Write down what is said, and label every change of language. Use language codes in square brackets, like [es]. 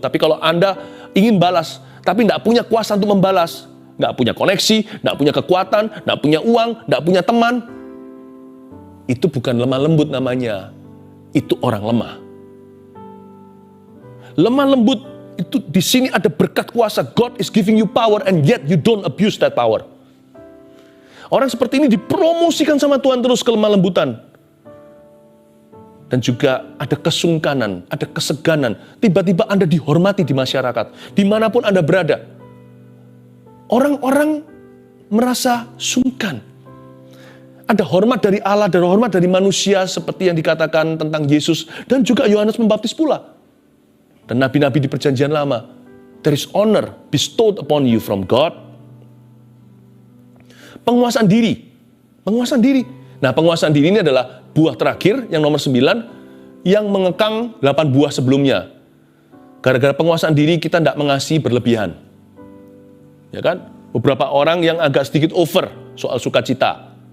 [id] Tapi kalau Anda ingin balas tapi tidak punya kuasa untuk membalas, nggak punya koneksi, nggak punya kekuatan, nggak punya uang, nggak punya teman, itu bukan lemah lembut namanya. Itu orang lemah. Lemah lembut Itu di sini ada berkat kuasa. [en] God is giving you power and yet you don't abuse that power. [id] Orang seperti ini dipromosikan sama Tuhan terus kelemah lembutan. Dan juga ada kesungkanan, ada keseganan. Tiba-tiba Anda dihormati di masyarakat. Dimanapun Anda berada. Orang-orang merasa sungkan. Ada hormat dari Allah, ada hormat dari manusia seperti yang dikatakan tentang Yesus. Dan juga Yohanes Pembaptis pula. Dan nabi-nabi di perjanjian lama. [en] There is honor bestowed upon you from God. [id] Penguasaan diri. Penguasaan diri. Nah, penguasaan diri ini adalah buah terakhir yang nomor 9 yang mengekang 8 buah sebelumnya. Gara-gara penguasaan diri kita tidak mengasihi berlebihan. Ya kan? Beberapa orang yang agak sedikit over soal sukacita.